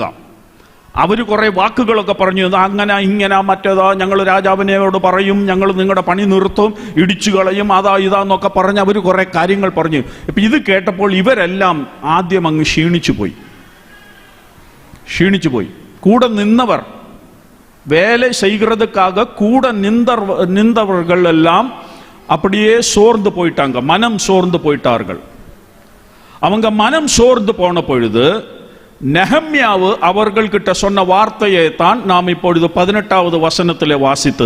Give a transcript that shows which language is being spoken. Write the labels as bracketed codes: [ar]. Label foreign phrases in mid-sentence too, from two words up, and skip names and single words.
[ml] അവർ കുറെ വാക്കുകളൊക്കെ പറഞ്ഞു, അങ്ങനെ ഇങ്ങനെ മറ്റേതാ, ഞങ്ങൾ രാജാവിനോട് പറയും, ഞങ്ങൾ നിങ്ങളുടെ പണി നിർത്തും, ഇടിച്ചു കളയും, അതാ ഇതാന്നൊക്കെ പറഞ്ഞ് അവർ കുറെ കാര്യങ്ങൾ പറഞ്ഞു. ഇപ്പം ഇത് കേട്ടപ്പോൾ ഇവരെല്ലാം ആദ്യം അങ്ങ് ക്ഷീണിച്ചു പോയി. കൂടെ നിന്നവർ, [ta] வேலை செய்கிறதுக்காக கூட நின்றவர்கள் எல்லாம் அப்படியே சோர்ந்து போயிட்டாங்க, மனம் சோர்ந்து போயிட்டார்கள். அவங்க மனம் சோர்ந்து போன பொழுது நெஹெம்யாவு அவர்கள் கிட்ட சொன்ன வார்த்தையை தான் நாம் இப்பொழுது 18வது வசனத்திலே வாசித்தது.